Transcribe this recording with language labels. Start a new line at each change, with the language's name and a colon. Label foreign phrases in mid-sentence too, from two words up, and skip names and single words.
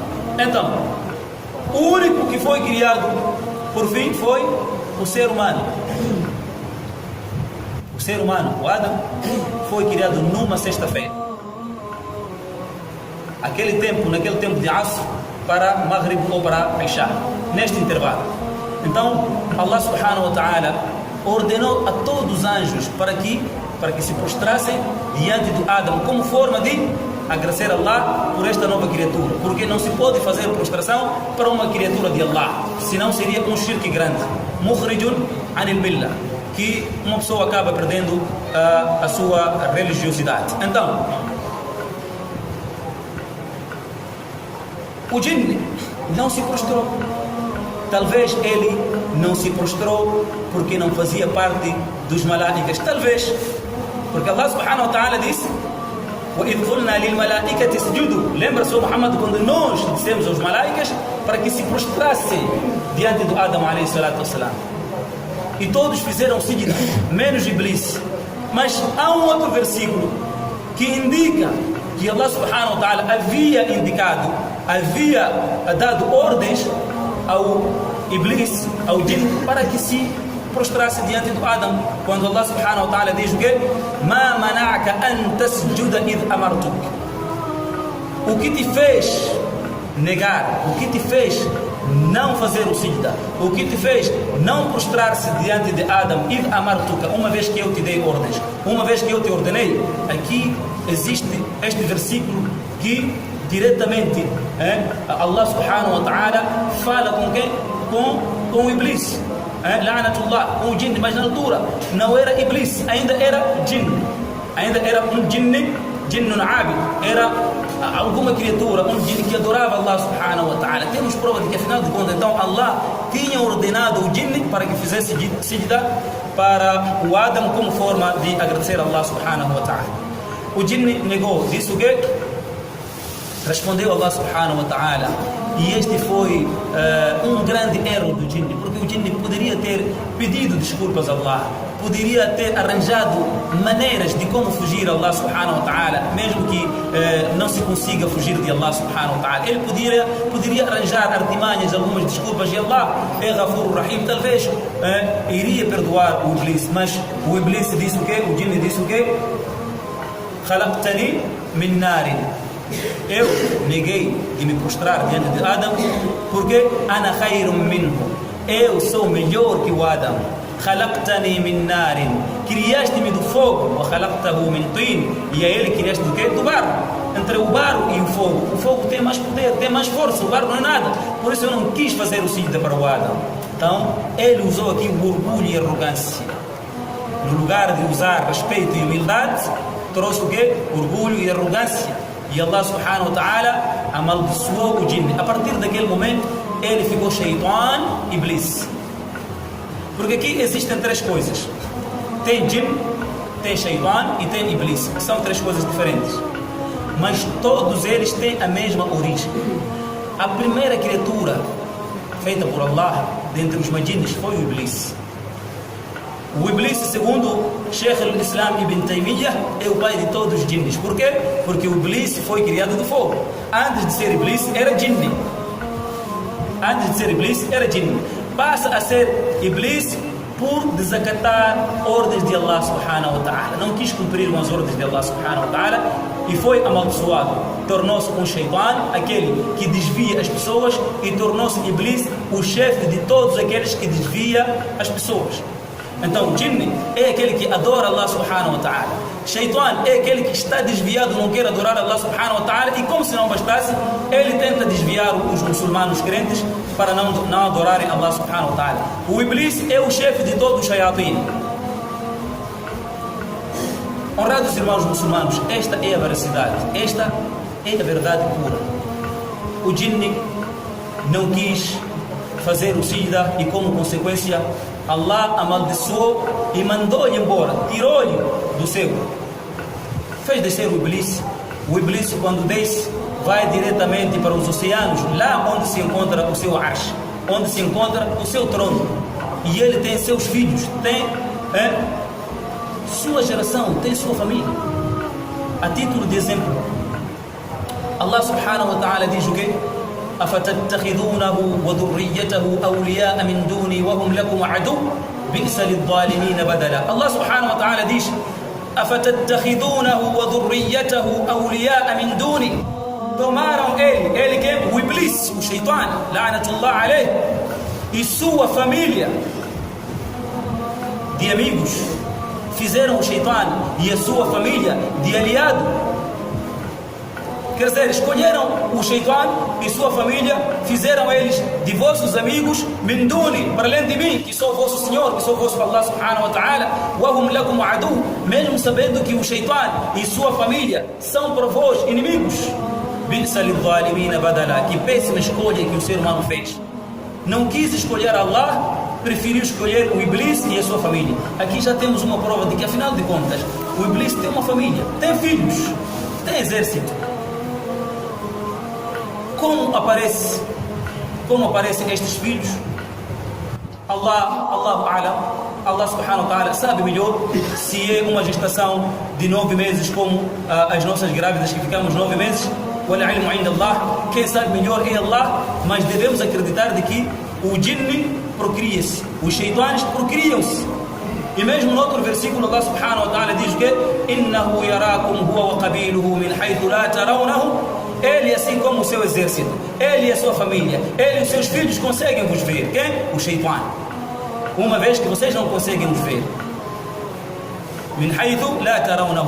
Portuguese: Então, o único que foi criado por fim foi o ser humano. O ser humano, o Adam, foi criado numa sexta-feira. Naquele tempo de Asr para Maghrib ou para Isha, neste intervalo. Então,
Arabic: الله سبحانه وتعالى
Portuguese: ordenou a todos os anjos para que se prostrassem diante do Adam como forma de agradecer a Allah por esta nova criatura, porque não se pode fazer prostração para uma criatura de Allah, senão seria um shirk grande,
Arabic: مخرج عن بالله,
Portuguese: que uma pessoa acaba perdendo a sua religiosidade. Então, o jinni não se prostrou. Talvez ele não se prostrou porque não fazia parte dos malaicas. Talvez porque
Arabic: الله سبحانه وتعالى
Portuguese: disse:
Arabic: وَإِذْ قُلْنَا لِلْمَلَائِكَةِ اسْجُدُوا.
Portuguese: Lembra-se, Muhammad, quando nós dissemos aos malaicas para que se prostrassem diante do Adam
Arabic: عليه الصلاة والسلام.
Portuguese: E todos fizeram sigda, menos Iblis. Mas há um outro versículo que indica que
Arabic: الله سبحانه وتعالى
Portuguese: havia dado ordens ao Iblis, ao Jinn, para que se prostrasse diante do Adam, quando
Arabic: الله سبحانه وتعالى
Portuguese: diz o quê?
Arabic: مَا مَنَعَكَ أَن تَسْجُدَ إِذْ أَمَرْتُكَ.
Portuguese: O que te fez negar, o que te fez não fazer o sigda, o que te fez não prostrar-se diante de Adam,
Arabic: إِذْ أَمَرْتُكَ,
Portuguese: uma vez que eu te dei ordens, uma vez que eu te ordenei. Aqui existe este versículo que diretamente
Arabic: الله سبحانه وتعالى
Portuguese: fala com quem? Com o Iblis, la'natullah, com o Jinn. Mas na altura não era Iblis, ainda era Jinn, ainda era um
Arabic: جن عابد,
Portuguese: era alguma criatura, um Jinn que adorava
Arabic: الله سبحانه وتعالى.
Portuguese: Temos prova de que, afinal de contas, então Allah tinha ordenado o Jinn para que fizesse sigda para o Adam como forma de agradecer a
Arabic: الله سبحانه وتعالى.
Portuguese: O Jinn negou, disse o quê? Respondeu
Arabic: الله سبحانه وتعالى,
Portuguese: e este foi um grande erro do Jinn, porque o Jinn poderia ter pedido desculpas a Allah, poderia ter arranjado maneiras de como fugir a
Arabic: الله سبحانه وتعالى,
Portuguese: mesmo que não se consiga fugir de
Arabic: الله سبحانه وتعالى.
Portuguese: Ele poderia arranjar artimanhas, algumas desculpas, e Allah é
Arabic: غفور رحيم,
Portuguese: talvez iria perdoar o Iblis. Mas o Iblis disse o quê? O Jinn disse o quê?
Arabic: خلقتني من نار.
Portuguese: Eu neguei de me prostrar diante de Adam, porque
Arabic: أنا خير منه,
Portuguese: eu sou melhor que o Adam.
Arabic: خلقتني من نار,
Portuguese: criaste-me do fogo,
Arabic: وخلقته من طين,
Portuguese: e a ele criaste do quê? Do barro. Entre o barro e o fogo tem mais poder, tem mais força, o barro não é nada. Por isso eu não quis fazer o sigda para o Adam. Então ele usou aqui o orgulho e a arrogância. No lugar de usar respeito e humildade, trouxe o quê? Orgulho e arrogância. E
Arabic: الله سبحانه وتعالى
Portuguese: amaldiçoou o Jinn. A partir daquele momento ele ficou Shaitan, Iblis. Porque aqui existem três coisas: tem Jinn, tem Shaitan e tem Iblis. São três coisas diferentes, mas todos eles têm a mesma origem. A primeira criatura feita por Allah dentre os majinnes foi o Iblis. O Iblis, segundo Sheikh al-Islam Ibn Taymiyyah, é o pai de todos os jinnis. Por quê? Porque o Iblis foi criado do fogo. Antes de ser Iblis, era jinni. Antes de ser Iblis, era jinni. Passa a ser Iblis por desacatar ordens de
Arabic: الله سبحانه وتعالى.
Portuguese: Não quis cumprir com as ordens de
Arabic: الله سبحانه وتعالى
Portuguese: e foi amaldiçoado. Tornou-se um shaitan, aquele que desvia as pessoas, e tornou-se Iblis o chefe de todos aqueles que desvia as pessoas. Então, o jinni é aquele que adora
Arabic: الله سبحانه وتعالى.
Portuguese: Shaitan é aquele que está desviado, não quer adorar
Arabic: الله سبحانه وتعالى,
Portuguese: e como se não bastasse, ele tenta desviar os muçulmanos crentes para não adorarem
Arabic: الله سبحانه وتعالى.
Portuguese: O Iblis é o chefe de todos os shayatin. Honrados irmãos muçulmanos, esta é a veracidade, esta é a verdade pura. O jinni não quis fazer o sijda e, como consequência, Allah amaldiçoou e mandou-lhe embora, tirou-lhe do céu. Fez descer o Iblis. O Iblis, quando desce, vai diretamente para os oceanos, lá onde se encontra o seu arsh, onde se encontra o seu trono. E ele tem seus filhos, tem sua geração, tem sua família. A título de exemplo,
Arabic: الله سبحانه وتعالى
Portuguese: diz o quê?
Arabic: أفتتخذونه وذريته أولياء من دوني وهم لكم عدو بئس للظالمين بدلا. الله سبحانه وتعالى diz: أفتتخذونه وذريته أولياء من دوني.
Portuguese: Tomaram ele que é o Iblis, o Shaitan,
Arabic: لعنة الله عليه,
Portuguese: e sua família de amigos, fizeram o Shaitan e a sua família de aliado. Quer dizer, escolheram o Shaitan e sua família, fizeram eles de vossos amigos,
Arabic: من دوني,
Portuguese: para além de mim, que sou vosso Senhor, que sou vosso
Arabic: الله سبحانه وتعالى, وهم لكم عدو,
Portuguese: mesmo sabendo que o Shaitan e sua família são para vós inimigos.
Arabic: بئس للظالمين بدلا,
Portuguese: que péssima escolha que o ser humano fez. Não quis escolher Allah, preferiu escolher o Iblis e a sua família. Aqui já temos uma prova de que, afinal de contas, o Iblis tem uma família, tem filhos, tem exército. Como aparecem estes filhos?
Arabic: الله سبحانه وتعالى
Portuguese: sabe melhor se é uma gestação de 9 meses, como as nossas grávidas que ficamos 9 meses. Quem sabe melhor é Allah, mas devemos acreditar de que o jinni procria-se, os shaitanes procriam-se. E mesmo no outro versículo,
Arabic: الله سبحانه وتعالى
Portuguese: diz que
Arabic: إنه يراكم هو وقبيله من حيث لا ترونه.
Portuguese: Ele, assim como o seu exército, ele e a sua família, ele e os seus filhos conseguem vos ver. Quem? O Shaitan. Uma vez que vocês não conseguem vos ver.
Arabic: من حيث لا ترونهم.